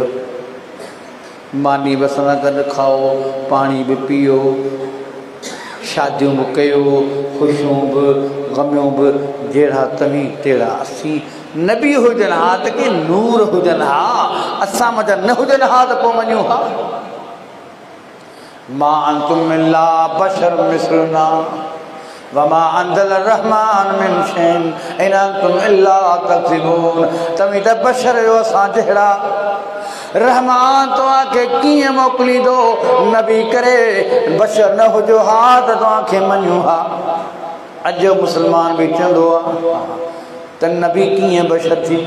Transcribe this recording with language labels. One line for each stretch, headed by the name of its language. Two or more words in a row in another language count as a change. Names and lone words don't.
Sindhi: मानी बि असां सां गॾु खाओ, पाणी बि पीओ, शादियूं बि कयो, ख़ुशियूं बि ग़मियूं बि, जहिड़ा तव्हीं तहिड़ा असीं। नबी हुजनि हा त के नूर हुजनि हा, असां मज़ा न हुजनि हा त पोइ मञूं हा।
Arabic: ما أنتم إلا بشر مثلنا وما أنزل الرحمن من شيء إن أنتم إلا تكذبون.
Sindhi: तव्हीं त बशर आहियो असां जहिड़ा। रहमान तव्हांखे कीअं मोकिलींदो नबी करे, बशर न हुजो हा त तव्हांखे मञूं हा। अॼु जो मुस्लमान बि चवंदो आहे त नबी कीअं बशर थींदो।